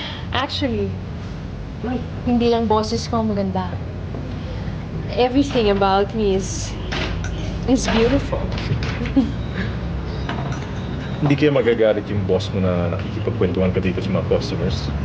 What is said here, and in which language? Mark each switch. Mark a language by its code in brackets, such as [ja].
[tl] Actually, hindi lang boses ko ang maganda. [en] Everything about me is beautiful. [tl] Hindi kayo magagalit yung boss mo na nakikipagkwentuhan ka dito sa mga customers.